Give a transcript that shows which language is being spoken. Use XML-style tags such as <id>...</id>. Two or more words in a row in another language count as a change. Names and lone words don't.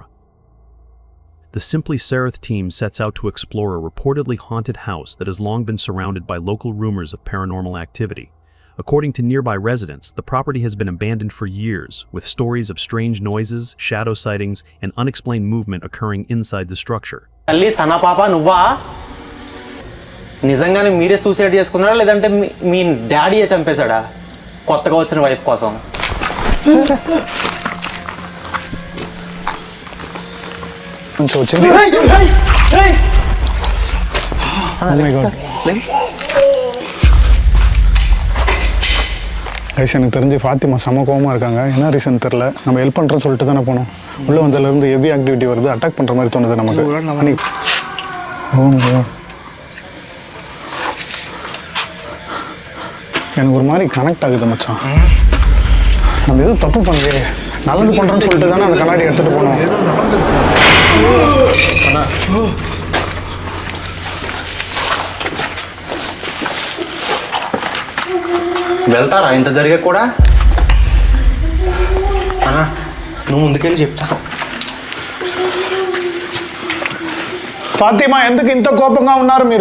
<en>The Simply Sereth team sets out to explore a reportedly haunted house that has long been surrounded by local rumors of paranormal activity. According to nearby residents, the property has been abandoned for years, with stories of strange noises, shadow sightings, and unexplained movement occurring inside the structure.</en> <te>నిజంగానే మీరే సూసైడ్ చేసుకున్నారా లేదంటే మీ డాడీయే చంపేశాడా కొత్తగా వచ్చిన వైఫ్ కోసం?</te> <ta>கைஸ் எனக்கு தெரிஞ்சு ஃபாத்திமா செம கோவமாக இருக்காங்க. என்ன ரீசன் தெரில. நம்ம ஹெல்ப் பண்ணுறோன்னு சொல்லிட்டு தானே போனோம். உள்ளே வந்ததுலேருந்து</ta> <en>heavy activity</en> <ta>வருது. அட்டாக் பண்ணுற மாதிரி தோணுது நமக்கு. எனக்கு ஒரு மாதிரி கனெக்ட் ஆகுது மச்சான். நம்ம எதுவும் தப்பு பண்ணலையே, நல்லது பண்ணுறோன்னு சொல்லிட்டு தானே அந்த கண்ணாடி எடுத்துகிட்டு போனோம்.</ta> <te>వెళ్తారా ఇంత జరిగే కూడా? అన్నా నువ్వు ముందుకెళ్ళి చెప్తా. ఫాతిమా ఎందుకు ఇంత కోపంగా ఉన్నారు మీరు?</te>